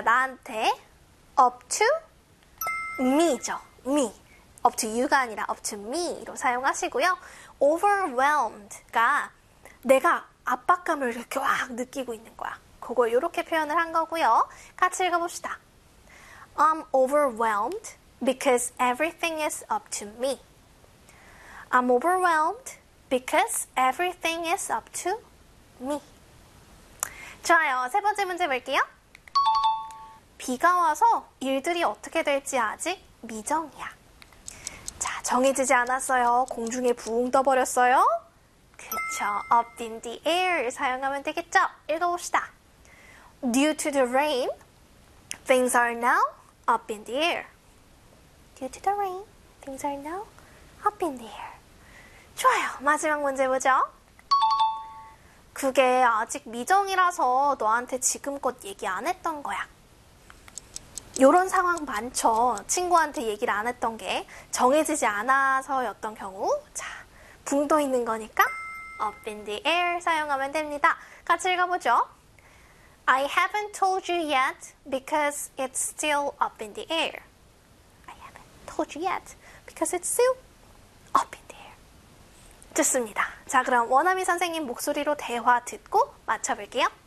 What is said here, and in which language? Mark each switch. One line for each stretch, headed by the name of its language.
Korean: 나한테. Up to me죠. Me. Up to you가 아니라 up to me로 사용하시고요. Overwhelmed가 내가 압박감을 이렇게 확 느끼고 있는 거야. 그걸 이렇게 표현을 한 거고요. 같이 읽어봅시다.
English: I'm overwhelmed because everything is up to me. I'm overwhelmed because everything is up to me.
Korean: 좋아요. 세 번째 문제 볼게요. 비가 와서 일들이 어떻게 될지 아직 미정이야. 자, 정해지지 않았어요. 공중에 붕 떠버렸어요. 그쵸. Up in the air 사용하면 되겠죠? 읽어봅시다.
English: Due to the rain, things are now up in the air. Due to the rain, things are now up in the air.
Korean: 좋아요. 마지막 문제 보죠. 그게 아직 미정이라서 너한테 지금껏 얘기 안 했던 거야. 요런 상황 많죠. 친구한테 얘기를 안 했던 게 정해지지 않아서였던 경우. 자, 붕떠 있는 거니까 up in the air 사용하면 됩니다. 같이 읽어보죠.
English: I haven't told you yet because it's still up in the air. I haven't told you yet because it's still up in the air.
Korean: 좋습니다. 자, 그럼 원어민 선생님 목소리로 대화 듣고 맞춰볼게요.